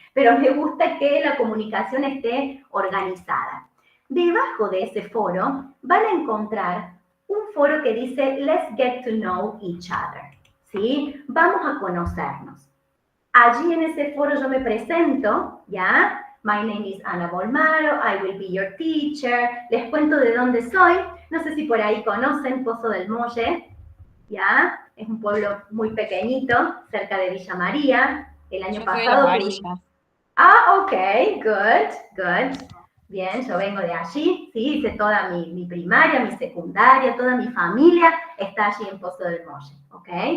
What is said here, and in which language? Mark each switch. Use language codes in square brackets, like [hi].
[es] Pero me gusta que la comunicación esté organizada. Debajo de ese foro van a encontrar un foro que dice, [en] let's get to know each other. [es] ¿Sí? Vamos a conocernos. Allí en ese foro yo me presento, ¿ya? [en] My name is Ana Bolmaro, I will be your teacher. [es] Les cuento de dónde soy. No sé si por ahí conocen Pozo del Molle, ¿ya? Es un pueblo muy pequeñito, cerca de Villa María. El año Yo soy de pasado... Las Varillas. [en] Ok, good. [es] Bien, yo vengo de allí, sí, hice toda mi primaria, mi secundaria, toda mi familia está allí en Pozo del Molle, ¿ok?